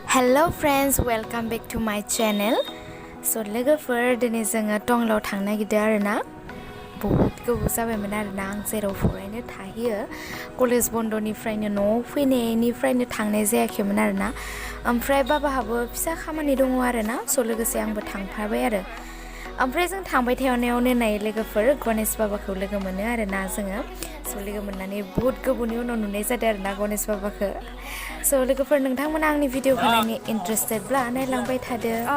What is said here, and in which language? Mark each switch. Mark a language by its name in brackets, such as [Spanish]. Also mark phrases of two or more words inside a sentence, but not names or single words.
[English] Hello friends, welcome back to my channel. [Bodo] So लोगोफोर दिनै जोङो टंलायाव थांनो नागिरदों आरोना बहुत गोबाव जाबायमोन आरोना आं जेराव फरायनो थाहैयो कलेज बन्दनिफ्रायनो न'आव फैनायनिफ्रायनो थांनाय जायाखैमोन आरोना ओमफ्राय बाबाहाबो फिसा खामानि दङ आरोना स लोगोसे आंबो थांफाबाय आरो ओमफ्राय जों थांबाय थानायावनो नाय लोगोफोर गणेश बाबाखौ लोगो मोनो आरोना जोङो स लोगो मोननानै बहुत गोबावनि उनाव नुनाय जादों आरोना गणेश बाबाखौ स लोगोफोर नोंथांमोना आंनि भिडिअखौ नायनो इन्ट्रेस्टेडब्ला नायलांबाय थादो